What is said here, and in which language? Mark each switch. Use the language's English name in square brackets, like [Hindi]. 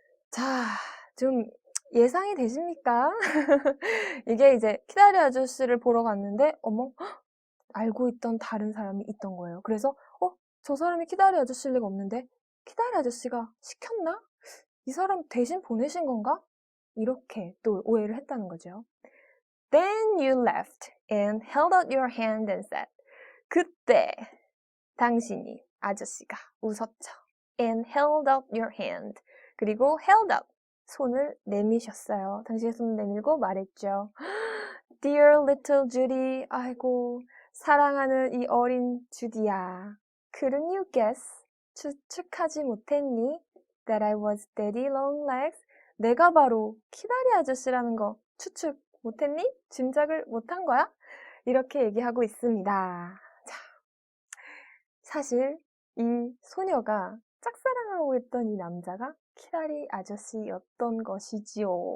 [Korean] 자, 좀 예상이 되십니까? 이게 이제 키다리 아저씨를 보러 갔는데 어머 알고 있던 다른 사람이 있던 거예요. 그래서 저 사람이 키다리 아저씨일 리가 없는데 키다리 아저씨가 시켰나? 이 사람 대신 보내신 건가? 이렇게 또 오해를 했다는 거죠. [English] Then you left and held out your hand and said [Korean] 그때 당신이 아저씨가 웃었죠. [English] And held out your hand 그리고 held out [Korean] 손을 내미셨어요. 당신의 손을 내밀고 말했죠. [English] Dear little Judy [Korean] 아이고 사랑하는 이 어린 주디야. [English] Couldn't you guess? [Korean] 추측하지 못했니? [English] That I was Daddy Longlegs? [Korean] 내가 바로 키다리 아저씨라는 거 추측 못했니? 짐작을 못한 거야? 이렇게 얘기하고 있습니다. 자, 사실 이 소녀가 짝사랑하고 있던 이 남자가 키다리 아저씨였던 것이지요.